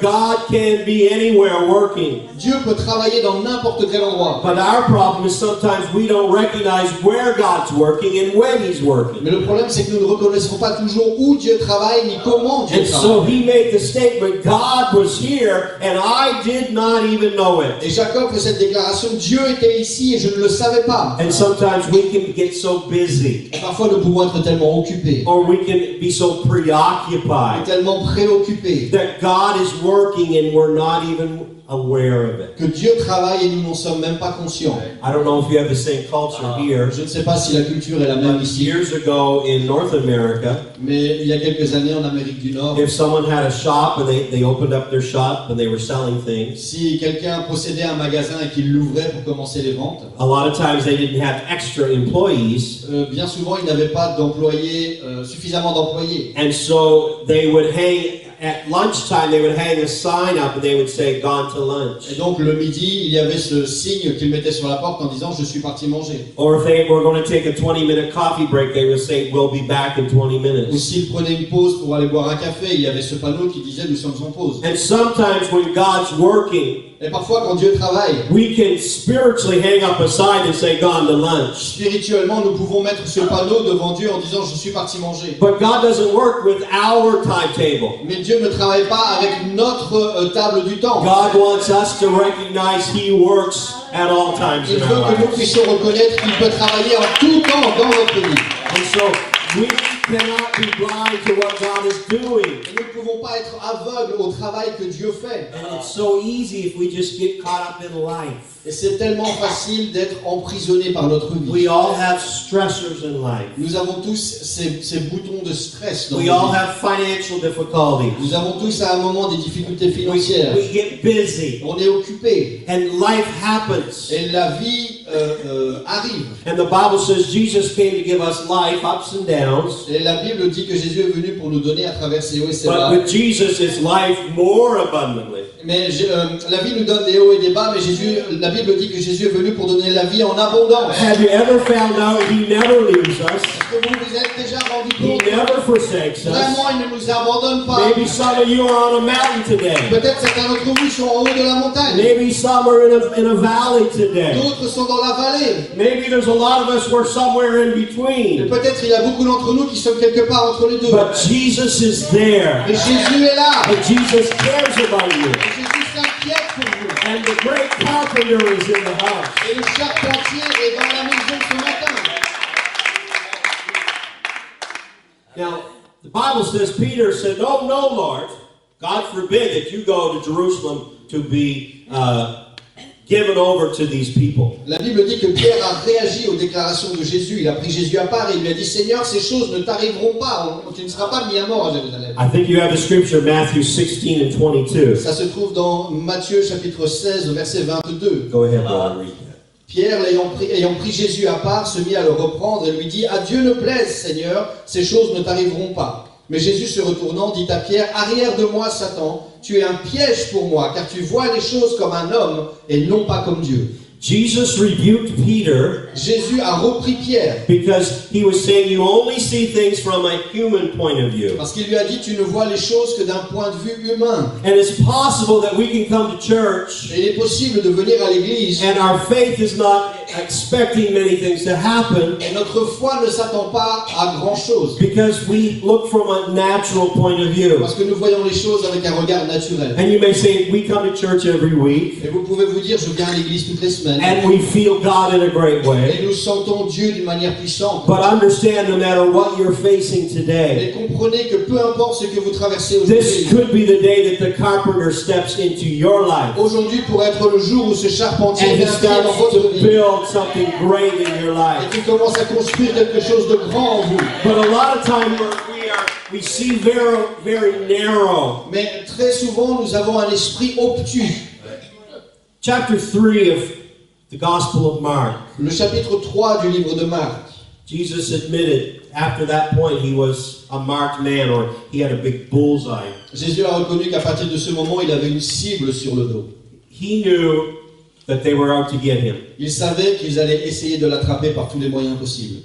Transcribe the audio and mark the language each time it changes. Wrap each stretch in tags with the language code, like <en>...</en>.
<en>God can be anywhere working.</en> <fr>Dieu peut travailler dans n'importe quel endroit.</fr> <en>But our problem is sometimes we don't recognize where God's working and when He's working.</en> <fr>Mais le problème c'est que nous ne reconnaissons pas toujours où Dieu travaille ni comment Dieu</fr> <en>And so</en> <fr>travaille.</fr> <en>he made the statement, God was here and I did not even know it.</en> <fr>Et Jacob fait cette déclaration, Dieu était ici et je ne le savais pas.</fr> <en>And sometimes we can get so busy</en> <fr>Et parfois nous pouvons être tellement occupés,</fr> <en>or we can be so preoccupied</en> <fr>tellement préoccupés,</fr> <en>that God is working and we're not even aware of it.</en> <fr>que Dieu travaille et nous n'en sommes même pas conscients.</fr> <en>I don't know if you have the same culture here.</en> <fr>Je ne sais pas si la culture est la même ici,</fr> <en>Years ago in North America,</en> <fr>mais il y a quelques années en Amérique du Nord,</fr> <en>if someone had a shop and they opened up their shop and they were selling things,</en> <fr>si quelqu'un possédait un magasin et qu'il l'ouvrait pour commencer les ventes,</fr> <en>a lot of times they didn't have extra employees.</en> <fr>bien souvent il n'avait pas d'employés, suffisamment d'employés.</fr> <en>And so they would hang, at lunchtime, they would hang a sign up and they would say, "Gone to lunch."</en> <fr>Et donc le midi, il y avait ce signe qu'il mettait sur la porte en disant je suis parti manger.</fr> <en>Or if they were going to take a 20-minute coffee break, they would say, "We'll be back in 20</en> <fr>Ou</fr> <en>minutes."</en> <fr>s'il prenait une pause pour aller boire un café, il y avait ce panneau qui disait nous sommes en pause.</fr> <en>And sometimes when God's working,</en> <fr>Et parfois quand Dieu travaille,</fr> <en>we can spiritually hang up a sign and say, "Gone to lunch."</en> <fr>spirituellement nous pouvons mettre ce panneau devant Dieu en disant je suis parti manger.</fr> <en>But God doesn't work with our timetable.</en> <fr>Mais Dieu ne travaille pas avec notre table du temps.</fr> <en>God wants us to recognize He works at all times</en> <fr>Il</fr> <en>in</en> <fr>veut</fr> <en>our</en> <fr>que nous</fr> <en>lives.</en> <fr>puissions reconnaître qu'il peut travailler en tout temps dans notre vie.</fr> <en>And so we cannot be blind to what God is doing.</en> <fr>Et nous ne pouvons pas être aveugles au travail que Dieu fait.</fr> <en>And it's so easy if we just get caught up in life.</en> <fr>Et c'est tellement facile d'être emprisonné par notre vie.</fr> <en>We all have stressors in life.</en> <fr>Nous avons tous ces boutons de stress dans</fr> <en>We</en> <fr>nos</fr> <en>all</en> <fr>vies.</fr> <en>have financial difficulties.</en> <fr>Nous avons tous à un moment des difficultés financières.</fr> <en>We get busy.</en> <fr>On est occupé.</fr> <en>And life happens.</en> <fr>Et la vie arrive.</fr> <en>And the Bible says Jesus came to give us life, ups and downs.</en> <fr>Et la Bible dit que Jésus est venu pour nous donner à travers ses hauts et ses bas.</fr> <en>But with Jesus, it's life more abundantly.</en> <fr>Mais la vie nous donne des hauts et des bas, mais la Bible dit que Jésus est venu pour donner la vie en abondance.</fr> <en>Have you ever found out He never leaves us?</en> <fr>Est-ce que vous vous êtes déjà rendu</fr> <en>He</en> <fr>compte?</fr> <en>never forsakes us.</en> <fr>Vraiment, il ne nous abandonne pas.</fr> <en>Maybe some of you are on a mountain today.</en> <fr>Peut-être certains d'entre vous sont en haut de la montagne.</fr> <en>Maybe some are in a valley today.</en> <fr>D'autres sont dans la vallée.</fr> <en>Maybe there's a lot of us, we're somewhere in</en> <fr>Et</fr> <en>between.</en> <fr>peut-être il y a beaucoup d'entre nous qui sont quelque part entre les deux.</fr> <en>But Jesus is there.</en> <fr>Mais Jésus est là.</fr> <en>And Jesus cares about you.</en> <fr>Et Jésus s'inquiète pour vous.</fr> <en>And the great carpenter is in the house.</en> <fr>Et le charpentier est dans la maison ce matin.</fr> <en>Now, the Bible says, Peter said, "No, no, Lord. God forbid that you go to Jerusalem to be given over to these people.</en> <fr>La Bible dit que Pierre a réagi aux déclarations de Jésus. Il a pris Jésus à part et il lui a dit, Seigneur, ces choses ne t'arriveront pas. Tu ne seras pas mis à mort à Jérusalem.</fr> <en>I think you have the scripture, Matthew 16 and 22.</en> <fr>Ça se trouve dans Matthieu chapitre 16, verset 22.</fr> <en>Go ahead, brother, read that.</en> <fr>Pierre, ayant pris Jésus à part, se mit à le reprendre et lui dit, à Dieu ne plaise, Seigneur, ces choses ne t'arriveront pas. Mais Jésus se retournant dit à Pierre, arrière de moi, Satan, tu es un piège pour moi, car tu vois les choses comme un homme et non pas comme Dieu.</fr> <en>Jesus rebuked Peter</en> <fr>Jésus a repris Pierre</fr> <en>because he was saying you only see things from a human point of view.</en> <fr>parce qu'il lui a dit, tu ne vois les choses que d'un point de vue humain.</fr> <en>And it's possible that we can come to church</en> <fr>Et il est possible de venir à l'église</fr> <en>and our faith is not expecting many things to happen</en> <fr>et notre foi ne s'attend pas à grand chose.</fr> <en>because we look from a natural point of view.</en> <fr>Parce que nous voyons les choses avec un regard naturel.</fr> <en>And you may say, we come to church every week</en> <fr>Et vous pouvez vous dire, je viens à l'église toutes les semaines</fr> <en>and we feel God in a great</en> <fr>et</fr> <en>way.</en> <fr>nous sentons Dieu d'une manière puissante.</fr> <en>But understand, no matter what you're facing</en> <fr>Mais</fr> <en>today,</en> <fr>comprenez que peu importe ce que vous traversez</fr> <en>this</en> <fr>aujourd'hui,</fr> <en>could be the day that the carpenter steps into your life</en> <fr>aujourd'hui pourrait être le jour où ce charpentier</fr> <en>and he</en> <fr>vient entrer dans</fr> <en>starts</en> <fr>votre</fr> <en>to</en> <fr>vie</fr> <en>build something great in your</en> <fr>et</fr> <en>life.</en> <fr>qu'il commence à construire quelque chose de grand en vous.</fr> <en>But a lot of times we see very narrow.</en> <fr>Mais très souvent, nous avons un esprit obtus.</fr> <en>Chapter 3 of the Gospel of Mark.</en> <fr>Le chapitre 3 du livre de Marc.</fr> <en>Jesus admitted after that point he was a marked man, or he had a big bullseye.</en> <fr>Jésus a reconnu qu'à partir de ce moment, il avait une cible sur le dos.</fr> <en>He knew that they were out to get him.</en> <fr>Il savait qu'ils allaient essayer de l'attraper par tous les moyens possibles.</fr>